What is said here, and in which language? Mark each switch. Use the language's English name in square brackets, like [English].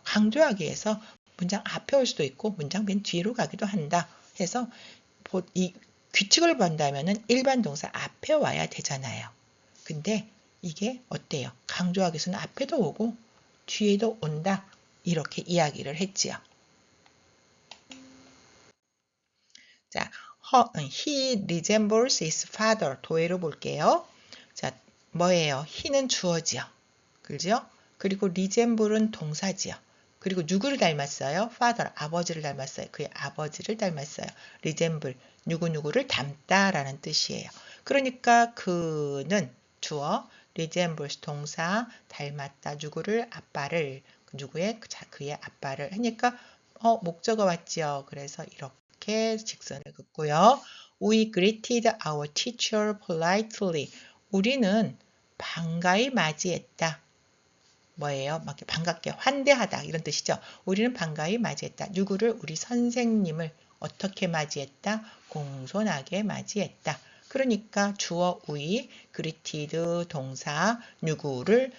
[Korean] 강조하기 위해서 문장 앞에 올 수도 있고 문장 맨 뒤로 가기도 한다 해서 이 규칙을 본다면은 일반 동사 앞에 와야 되잖아요. 근데 이게 어때요? 강조하기 위해서는 앞에도 오고 뒤에도 온다. 이렇게 이야기를 했지요. 자, [English] He resembles his father. [Korean] 도해로 볼게요. 자, 뭐예요? he는 주어지요. 그죠? 그리고 resemble은 동사지요. 그리고 누구를 닮았어요? father, 아버지를 닮았어요. 그의 아버지를 닮았어요. resemble, 누구누구를 닮다라는 뜻이에요. 그러니까 그는 주어, resembles 동사, 닮았다. 누구를? 아빠를. 누구의? 그의 아빠를. 하니까 목적어 왔지요. 그래서 이렇게 직선을 긋고요. [English] We greeted our teacher politely. [Korean] 우리는 반가이 맞이했다. 뭐예요? 막 반갑게 환대하다 이런 뜻이죠. 우리는 반가이 맞이했다. 누구를? 우리 선생님을 어떻게 맞이했다? 공손하게 맞이했다. 그러니까 주어 we, greeted 동사, 누구를?